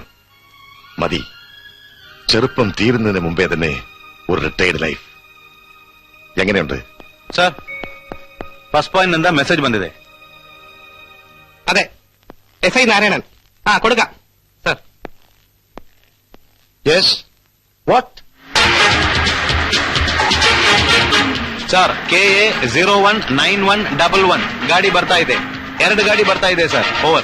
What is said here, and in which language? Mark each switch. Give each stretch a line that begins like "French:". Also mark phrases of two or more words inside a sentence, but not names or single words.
Malayalam: മതി, ചെറുപ്പം തീരുന്നതിന് മുമ്പേ തന്നെ ഒരു
English: retired life.
Malayalam: എങ്ങനെയുണ്ട് സാർ?
English: first point
Malayalam: എന്താ മെസ്സേജ് ಬಂದಿದೆ? അതെ, SI നാരായണൻ. കൊടുക്കാം സർ.
English: yes, what
Kannada: ಸರ್? KA 019111 ಗಾಡಿ ಬರ್ತಾ ಇದೆ. 2 ಗಾಡಿ ಬರ್ತಾ ಇದೆ ಸರ್. ಓವರ್.